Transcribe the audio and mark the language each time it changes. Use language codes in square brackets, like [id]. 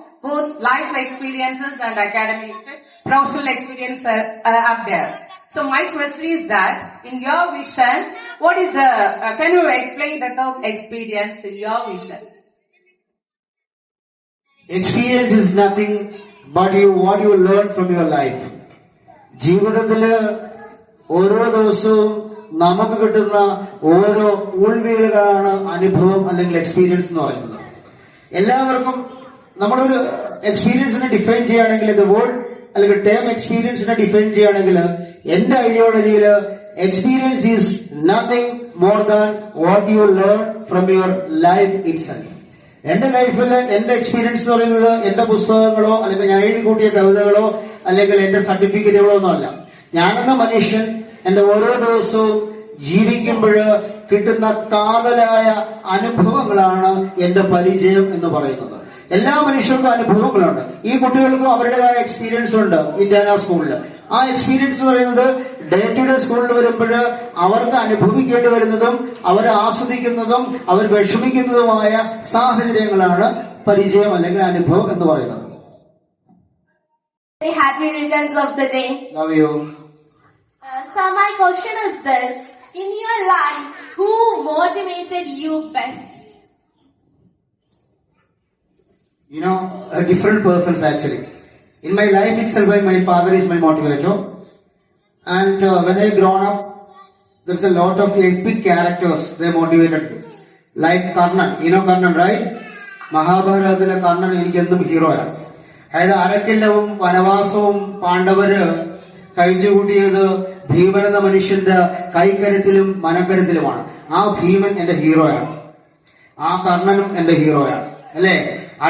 [en] Both life experiences and academic, professional experience are there. So my question is that, in your vision, what is can you explain the term experience in your vision? Experience is nothing but what you learn from your life. [ml] ജീവിതത്തില് ഓരോ ദിവസവും നമുക്ക് കിട്ടുന്ന ഓരോ ഉൾവീടുകളാണ് അനുഭവം അല്ലെങ്കിൽ experience എന്ന് പറയുന്നത്. എല്ലാവർക്കും നമ്മളൊരു എക്സ്പീരിയൻസിനെ ഡിഫൈൻ ചെയ്യുകയാണെങ്കിൽ, ഇത് വേർഡ് അല്ലെങ്കിൽ ടേം എക്സ്പീരിയൻസിനെ ഡിഫൈൻ ചെയ്യുകയാണെങ്കിൽ, എന്റെ ഐഡിയോളജിയില് [en] Experience is nothing more than what you learn from your life itself. [ml] എന്റെ ലൈഫിൽ എന്റെ എക്സ്പീരിയൻസ് എന്ന് പറയുന്നത് എന്റെ പുസ്തകങ്ങളോ അല്ലെങ്കിൽ ഞാൻ എഴുതി കൂട്ടിയ കവിതകളോ അല്ലെങ്കിൽ എന്റെ സർട്ടിഫിക്കറ്റുകളോ ഒന്നും അല്ല. ഞാനെന്ന മനുഷ്യൻ എന്റെ ഓരോ ദിവസവും ജീവിക്കുമ്പോൾ കിട്ടുന്ന കാതലായ അനുഭവങ്ങളാണ് എന്റെ പരിചയം എന്ന് പറയുന്നത്. എല്ലാ മനുഷ്യർക്കും അനുഭവങ്ങളുണ്ട്. ഈ കുട്ടികൾക്കും അവരുടേതായ എക്സ്പീരിയൻസ് ഉണ്ട് ഇന്ത്യാന സ്കൂളിൽ. ആ എക്സ്പീരിയൻസ് എന്ന് പറയുന്നത് ഡേ ടു ഡേ സ്കൂളിൽ വരുമ്പോൾ അവർക്ക് അനുഭവിക്കേണ്ടി വരുന്നതും അവർ ആസ്വദിക്കുന്നതും അവർ വിഷമിക്കുന്നതുമായ സാഹചര്യങ്ങളാണ് പരിചയം അല്ലെങ്കിൽ അനുഭവം എന്ന് പറയുന്നത്. [en] Happy returns of the day. Love you. So my question is this: in your life, who motivated you best? You know, different persons actually. In my life itself, my father is my motivator. And when I grown up, there's a lot of epic characters they motivated me. Like Karnan. You know Karnan, right? [ml] മഹാഭാരതത്തിലെ കർണൻ എനിക്കെന്നും ഹീറോയാണ്. അതായത് അരക്കില്ലവും വനവാസവും പാണ്ഡവര് കഴിച്ചുകൂട്ടിയത് ഭീമൻ എന്ന മനുഷ്യന്റെ കൈക്കരുത്തിലും മനക്കരുത്തിലുമാണ്. ആ ഭീമൻ എന്റെ ഹീറോയാണ്. ആ കർണനും എന്റെ ഹീറോയാണ്. അല്ലേ?